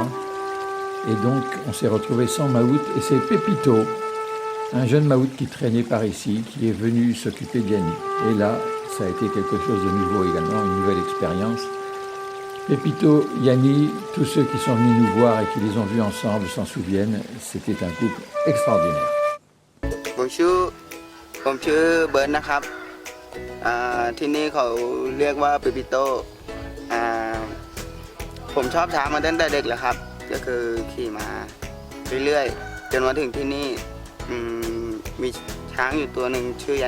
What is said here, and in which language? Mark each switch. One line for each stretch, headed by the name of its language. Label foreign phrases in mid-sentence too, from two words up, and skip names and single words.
French: Et donc, on s'est retrouvé sans maout. Et c'est Pépito, un jeune maout qui traînait par ici, qui est venu s'occuper de Yanni. Et là, ça a été quelque chose de nouveau également, une nouvelle expérience. Pépito, Yanni, tous ceux qui sont venus nous voir et qui les ont vus ensemble s'en souviennent. C'était un couple extraordinaire. Bonjour,
Thai: ผมชื่อเบิร์ดนะครับที่นี่เขาเรียกว่าเปปิโต้ผมชอบช้างมาตั้งแต่เด็กแล้วครับก็คือขี่มาเรื่อยๆจนมาถึงที่นี่มีช้างอยู่ตัวหนึ่งชื่อยา